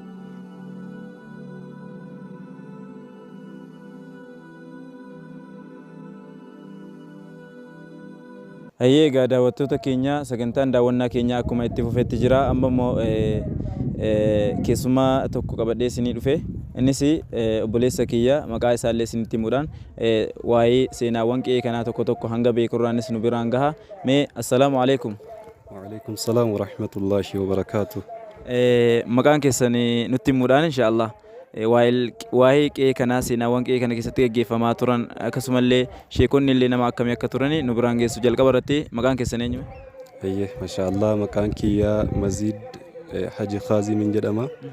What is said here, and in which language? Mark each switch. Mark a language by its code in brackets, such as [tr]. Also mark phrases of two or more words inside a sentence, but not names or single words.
[om] Hayyee egaa daawwattoota keenya sagantaan daawwannaa keenya akkuma itti fufetti jira. Amma immoo keessummaa tokko qabadhee isinii dhufe. Innis obboleessa kiyya maqaa isaallee isinitti himuudhaan waa'ee seenaawwan qe'ee kanaa tokko tokko hanga beekurraanis nu biraan gaha. [ar] Mee السلام عليكم. وعليكم السلام ورحمة الله وبركاته. [om] Maqaan keessan nutti himuudhaan inshaallah waa'ee qe'ee kanaa seenaawwan qe'ee kana keessatti gaggeeffamaa turan akkasumallee sheekonni illee nama akkamii akka turani nu biraan geessu jalqaba irratti maqaan keessan eenyu? Ayyee mashaallah maqaan kiyya Maziid Haji Khaazimin jedhama.